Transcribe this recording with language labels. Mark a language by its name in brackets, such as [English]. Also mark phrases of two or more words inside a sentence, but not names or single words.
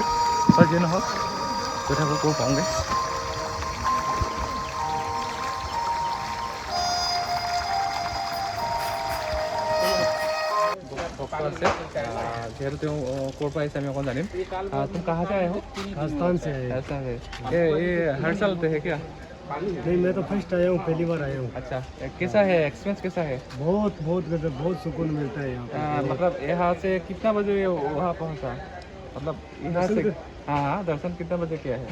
[Assamese] হয় যিয়ে নহওক, গৈ থাকোঁ, ক'ৰ পাওঁগৈ। যিহেতু তেওঁ ক'ৰ পৰা আহিছে আমি অকণ জানিম। [Hindi] तुम कहाँ से आए हो? राजस्थान से है। ऐसा है, ये हर साल पे है क्या? नहीं, मैं तो फर्स्ट आया हूँ, पहली बार आया हूँ। अच्छा, कैसा है एक्सपीरियंस, कैसा है? बहुत बहुत गजब, बहुत सुकून मिलता है यहाँ पे। मतलब यहाँ से कितना बजे वहाँ पहुँचा? मतलब यहाँ से हाँ, दर्शन कितना बजे किया है?